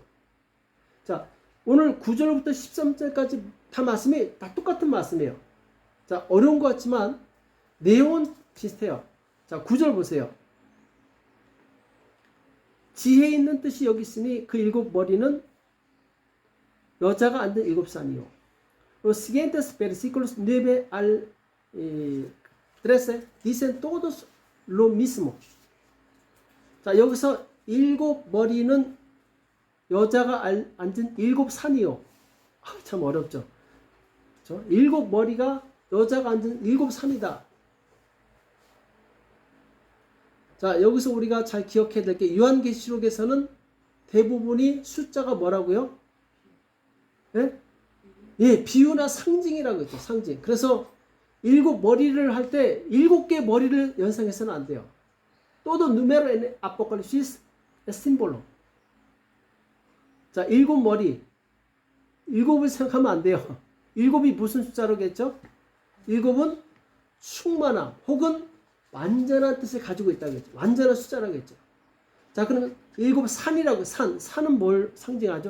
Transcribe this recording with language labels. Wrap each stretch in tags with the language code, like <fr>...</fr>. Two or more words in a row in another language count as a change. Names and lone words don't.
<ko>자, 오늘 9절부터 13절까지 다 말씀이 다 똑같은 말씀이에요. 자, 어려운 것 같지만 내용은 비슷해요. 자, 9절 보세요. 지혜 있는 뜻이 여기 있으니 그 일곱 머리는 여자가 앉은 일곱 산이요.</ko> <es>Los siguientes versículos 9 al 13 dicen todos lo mismo.</es> <ko>자, 여기서 일곱 머리는 여자가 앉은 일곱 산이요. 참 어렵죠. 그렇죠? 일곱 머리가 여자가 앉은 일곱 산이다. 자, 여기서 우리가 잘 기억해야 될 게 요한계시록에서는 대부분이 숫자가 뭐라고요? 예? 예, 비유나 상징이라고 했죠. 상징. 그래서 일곱 머리를 할 때 일곱 개 머리를 연상해서는 안 돼요.</ko> <es>todo número en Apocalipsis es símbolo.</es> <ko>자, 일곱 머리. 일곱을 생각하면 안 돼요. 일곱이 무슨 숫자로겠죠? 일곱은 충만함 혹은 완전한 뜻을 가지고 있다고 했죠. 완전한 숫자라고 했죠. 자, 그러면 일곱 산이라고, 산은 뭘 상징하죠?</ko>